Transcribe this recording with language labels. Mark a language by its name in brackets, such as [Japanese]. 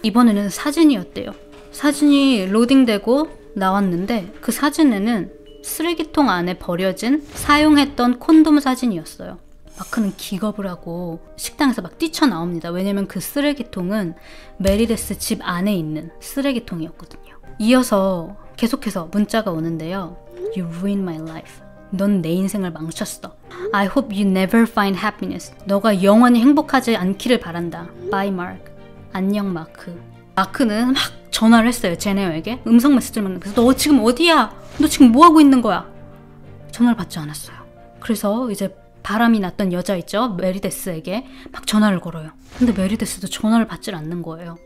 [Korean] 이번에는 사진이었대요. 사진이 로딩되고 나왔는데 그 사진에는 쓰레기통 안에 버려진 사용했던 콘돔 사진이었어요. 마크는 기겁을 하고 식당에서 막 뛰쳐나옵니다. 왜냐면 그 쓰레기통은 메리데스 집 안에 있는 쓰레기통이었거든요. 이어서 계속해서 문자가 오는데요. [English] You ruined my life. [Korean] 넌 내 인생을 망쳤어. [English] I hope you never find happiness. [Korean] 너가 영원히 행복하지 않기를 바란다. [English] Bye, Mark. [Korean] 안녕, 마크. 마크는 막 전화를 했어요. 제네어에게. 음성 메시지를 만나서 너 지금 어디야? 너 지금 뭐 하고 있는 거야? 전화를 받지 않았어요. 그래서 이제 바람이 났던 여자 있죠? 메리데스에게 막 전화를 걸어요. 근데 메리데스도 전화를 받질 않는 거예요.